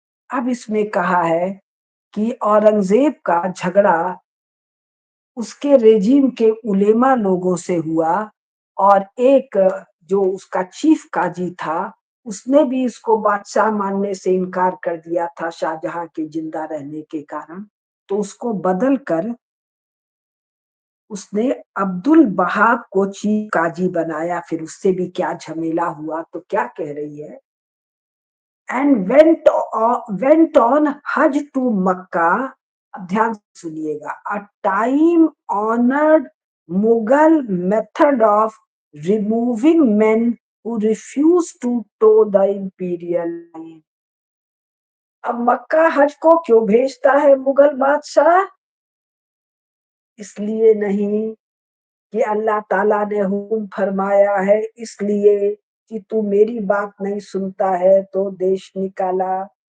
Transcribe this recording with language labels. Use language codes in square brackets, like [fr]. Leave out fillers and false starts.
[hi] अब इसमें कहा है कि औरंगजेब का झगड़ा उसके रेजिम के उलेमा लोगों से हुआ, और एक जो उसका चीफ काजी था उसने भी इसको बादशाह मानने से इनकार कर दिया था शाहजहां के जिंदा रहने के कारण। तो उसको बदल कर उसने अब्दुल वहाब को चीफ काजी बनाया। फिर उससे भी क्या झमेला हुआ, तो क्या कह रही है, [en] and went on Hajj to Makkah. [hi] अब ध्यान से सुनिएगा, [en] a time honored Mughal method of removing men who refuse to toe the imperial line. [hi] अब मक्का हज को क्यों भेजता है मुगल बादशाह? इसलिए नहीं कि अल्लाह ताला ने हुक्म फरमाया है, इसलिए कि तू मेरी बात नहीं सुनता है तो देश निकाला।